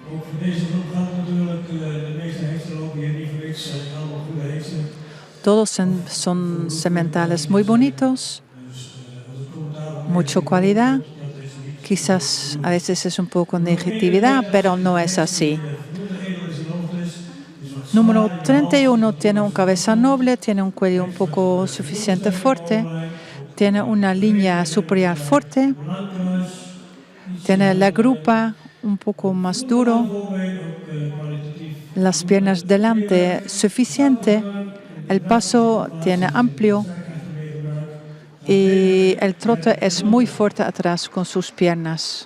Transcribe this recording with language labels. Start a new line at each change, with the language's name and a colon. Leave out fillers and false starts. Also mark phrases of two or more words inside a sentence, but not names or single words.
Dutch: Voor deze groep gaat het natuurlijk, de meeste hengsten lopen hier niet voor niks, allemaal goede hengsten.
Spanish: Todos son sementales muy bonitos, mucha calidad. Quizás a veces es un poco negatividad, pero no es así. Número 31 tiene una cabeza noble, tiene un cuello un poco suficiente fuerte, tiene una línea superior fuerte, tiene la grupa un poco más duro, las piernas delante suficiente, el paso tiene amplio y el trote es muy fuerte atrás con sus piernas.